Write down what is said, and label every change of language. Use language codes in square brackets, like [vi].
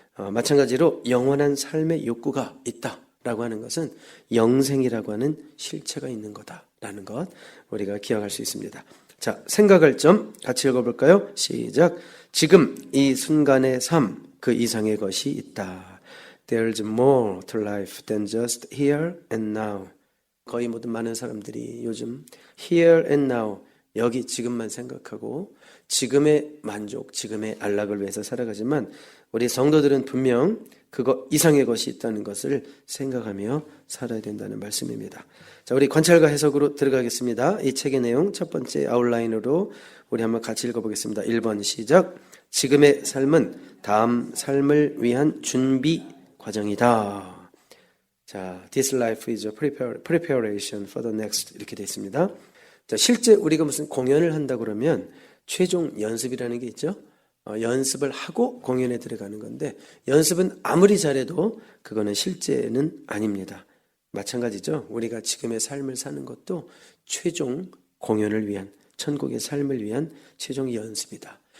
[ko] 마찬가지로 영원한 삶의 욕구가 있다라고 하는 것은 영생이라고 하는 실체가 있는 거다라는 것 우리가 기억할 수 있습니다. 자, 생각할 점 같이 읽어볼까요? 시작. 지금 이 순간의 삶, 그 이상의 것이 있다. [en] There's more to life than just here and now. [ko] 거의 모든 많은 사람들이 요즘 [en] here and now, [ko] 여기 지금만 생각하고 지금의 만족, 지금의 안락을 위해서 살아가지만 우리 성도들은 분명 그거 이상의 것이 있다는 것을 생각하며 살아야 된다는 말씀입니다. 자, 우리 관찰과 해석으로 들어가겠습니다. 이 책의 내용 첫 번째 아웃라인으로 우리 한번 같이 읽어보겠습니다. 1번 시작. 지금의 삶은 다음 삶을 위한 준비 과정이다. [en] 자, this life is a preparation for the next [ko] 이렇게 되어 있습니다. 자, 실제 우리가 무슨 공연을 한다 그러면 최종 연습이라는 게 있죠. 연습을 하고 공연에 들어가는 건데 연습은 아무리 잘해도 그거는 실제는 아닙니다. 마찬가지죠. 우리가 지금의 삶을 사는 것도 최종 공연을 위한 천국의 삶을 위한 최종 연습이다.